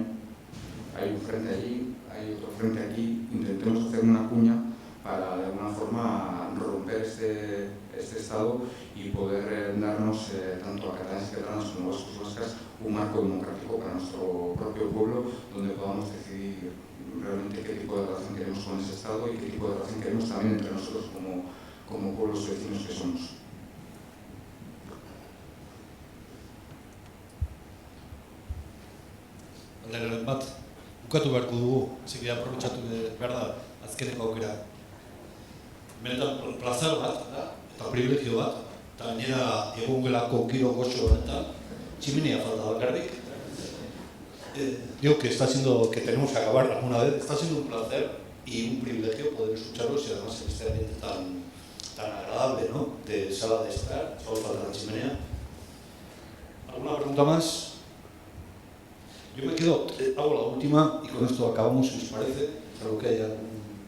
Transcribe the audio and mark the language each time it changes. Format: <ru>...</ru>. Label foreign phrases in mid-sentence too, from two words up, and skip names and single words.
<es>Hay un frente allí, hay otro frente aquí, intentemos hacer una cuña para de alguna forma romper este estado y poder darnos, tanto a catalanes y catalanas como vascos y vascas, un marco democrático para nuestro propio pueblo, donde podamos decidir realmente qué tipo de relación queremos con ese estado y qué tipo de relación queremos también entre nosotros como pueblos vecinos que somos.</es> <eu>Alderen bat, bukatu beharko dugu, zikera aprobetxatu behar da, azkeneko aukera. Benetan, plazer bat, eta privilegio bat, eta gainera egun gelako giro goxo honetan, tximinea falta bakarrik.</eu> <es>Digo que que tenemos que acabar alguna vez, está siendo un placer y un privilegio poder escucharlos y además en este ambiente tan agradable, ¿no? De sala de estar, solo falta la chimenea. ¿Alguna pregunta más? Yo me quedo, hago la última y con esto acabamos, si os parece, salvo que haya algún...</es>